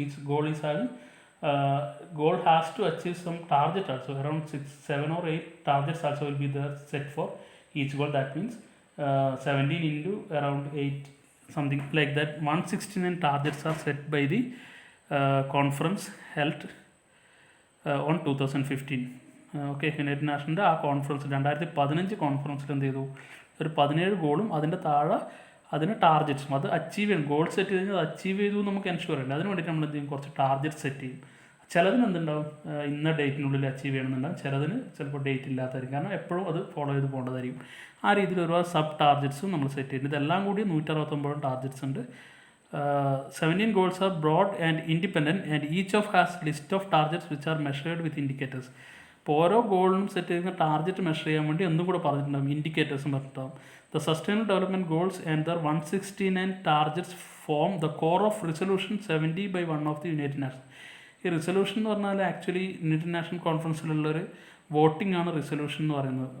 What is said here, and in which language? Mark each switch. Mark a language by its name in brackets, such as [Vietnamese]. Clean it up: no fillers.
[English] Each goal is having goal has to achieve some target also, around 7 or 8 targets also will be there set for each goal. That means 17 into around 8, something like that. 169 targets are set by the conference held on 2015. [Malayalam] Okay, United നാഷൻ്റെ ആ conference 2015 കോൺഫറൻസിൽ എന്ത് ചെയ്തു, ഒരു 17 ഗോളും അതിൻ്റെ താഴെ അതിന് ടാർഗറ്റ്സും അത് അച്ചീവ് ചെയ്യണം. ഗോൾ സെറ്റ് ചെയ്ത് അത് അച്ചീവ് ചെയ്തു നമുക്ക് എൻഷുർ ചെയ്യണം. അതിന് വേണ്ടിയിട്ട് നമ്മൾ എന്ത് ചെയ്യും, കുറച്ച് ടാർഗറ്റ് സെറ്റ് ചെയ്യും. ചിലതിന് എന്തുണ്ടാവും, ഇന്ന ഡേറ്റിനുള്ളിൽ അച്ചീവ് ചെയ്യണമെന്നുണ്ടാവും, ചിലതിന് ചിലപ്പോൾ ഡേറ്റ് ഇല്ലാത്തതായിരിക്കും, കാരണം എപ്പോഴും അത് ഫോളോ ചെയ്ത് പോകേണ്ടതായിരിക്കും. ആ രീതിയിൽ ഒരുപാട് സബ് ടാർഗറ്റ്സും നമ്മൾ സെറ്റ് ചെയ്യുന്നത്. ഇതെല്ലാം കൂടി 169 ടാർഗറ്റ്സ് ഉണ്ട്. [English] 17 goals are broad and independent, and each of has list of targets which are measured with indicators. [Malayalam] ഇപ്പോൾ ഓരോ ഗോളിനും സെറ്റ് ചെയ്യുന്ന ടാർഗറ്റ് മെഷർ ചെയ്യാൻ വേണ്ടി എന്തും കൂടെ പറഞ്ഞിട്ടുണ്ടാകും, ഇൻഡിക്കേറ്റേഴ്സും പറഞ്ഞിട്ടുണ്ടാകും. [English] The sustainable development goals and their 169 targets form the core of resolution 70/1 of the United Nations. [Malayalam] ഈ resolution എന്ന് പറഞ്ഞാൽ ആക്ച്വലി യുണൈറ്റഡ് നാഷൻ കോൺഫറൻസിലുള്ളൊരു വോട്ടിംഗ് ആണ് റിസൊല്യൂഷൻ എന്ന് പറയുന്നത്.